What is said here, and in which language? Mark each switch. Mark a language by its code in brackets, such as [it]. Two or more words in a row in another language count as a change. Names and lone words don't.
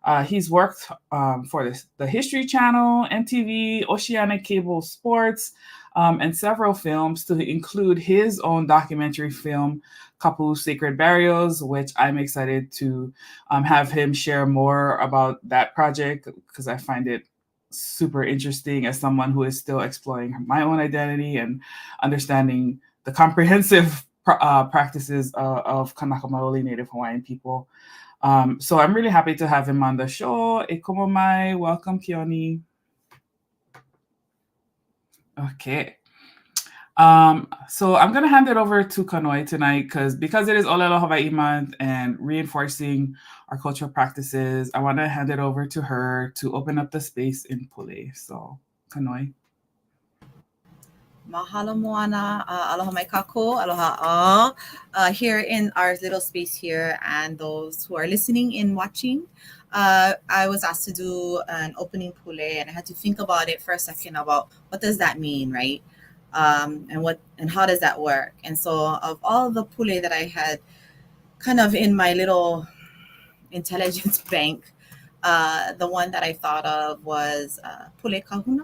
[en] He's worked for the History Channel, MTV, Oceanic Cable Sports, and several films, to include his own documentary film, Kapu Sacred Burials, which I'm excited to have him share more about that project, because I find it super interesting as someone who is still exploring my own identity and understanding the comprehensive practices of Kanaka Maoli Native Hawaiian people. So I'm really happy to have him on the show. [haw] E komo mai. [en] Welcome, Keoni. Okay. So I'm going to hand it over to Kanoi tonight because it is ʻŌlelo Hawaii Month and reinforcing our cultural practices. I want to hand it over to her to open up the space in Pule. So, Kanoi. [haw] Mahalo moana, aloha mai kako, aloha all. [en] Here in our little space here, and those who are listening and watching, I was asked to do an opening pule, and I had to think about it for a second about what does that mean, right? And how does that work? And so of all the pule that I had kind of in my little intelligence bank, the one that I thought of was [haw] pule kahuna.